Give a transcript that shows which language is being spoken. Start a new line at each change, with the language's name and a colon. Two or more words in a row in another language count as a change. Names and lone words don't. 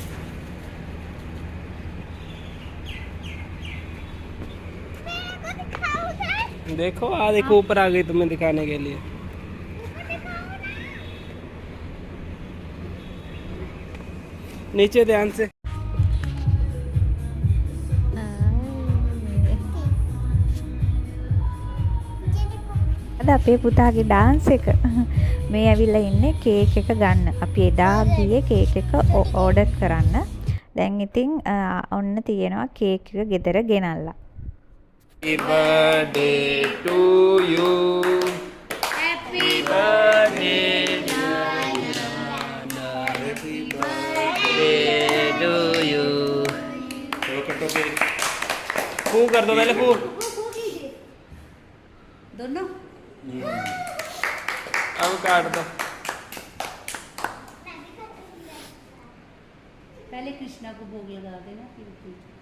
Hindi: देखो देखो ऊपर आ गई तुम्हें दिखाने के लिए। नीचे ध्यान से।
Sinhala: අද අපේ පුතාගේ ඩාන්ස් එක මේ ඇවිල්ලා ඉන්නේ කේක් එක ගන්න. අපි එදා ගියේ කේක් එක ඕඩර් කරන්න. දැන් ඉතින් ඔන්න තියෙනවා කේක් එක ගෙදර ගෙනල්ලා.
English: Happy birthday to you. Happy birthday Happy birthday to you.
Hindi: चलो कटो केक। फू कर दो पहले फू। दोनों अब काट दो। पहले कृष्णा को भोग लगा देना फिर पूजा।